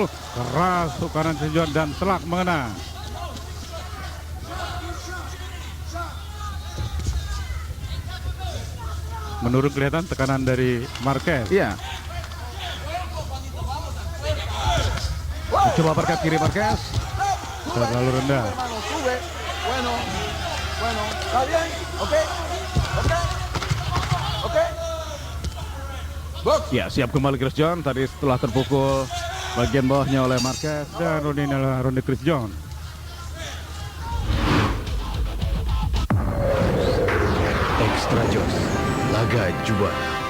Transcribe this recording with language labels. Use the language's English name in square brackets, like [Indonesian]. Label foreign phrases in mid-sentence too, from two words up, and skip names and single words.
[Indonesian] Keras hook kanan Christian dan telak mengena. Menurut kelihatan tekanan dari Marquez. Iya. Coba berkat kiri Marquez. Terlalu rendah. [Spanish] Hermano, sube. Bueno. Bueno. ¿Está bien? ¿Ok? ¿Ok? ¿Ok? Box. [Indonesian] Ya, siap kembali Christian. Tadi setelah terpukul bagian bawahnya oleh Marquez. Dan ronde ini adalah ronde Christian. Extra Jos, laga juara.